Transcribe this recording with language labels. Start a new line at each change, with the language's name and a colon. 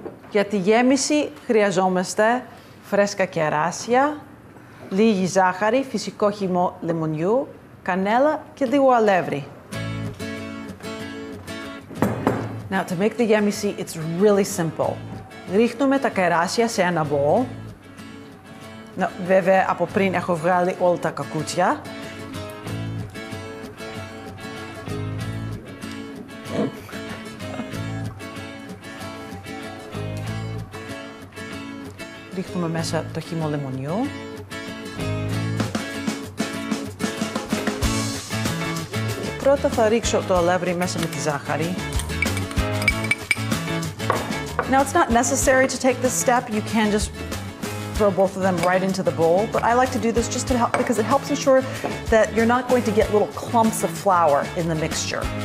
Greek: Για τη γέμιση χρειαζόμαστε φρέσκα κεράσια, λίγη ζάχαρη, φυσικό χυμό λεμονιού, κανέλα και λίγο αλεύρι.
English: Now to make the γέμιση, it's really simple.
Greek: Ρίχνουμε τα κεράσια σε ένα μπολ. Βέβαια από πριν έχω βγάλει όλα τα κακούτσια. Ρίχνουμε μέσα το χυμό λεμονιού. Πρώτα θα ρίξω το αλεύρι μέσα με τη ζάχαρη.
English: Now it's not necessary to take this step. You can just throw both of them right into the bowl, but I like to do this just to help because it helps ensure that you're not going to get little clumps of flour in the mixture.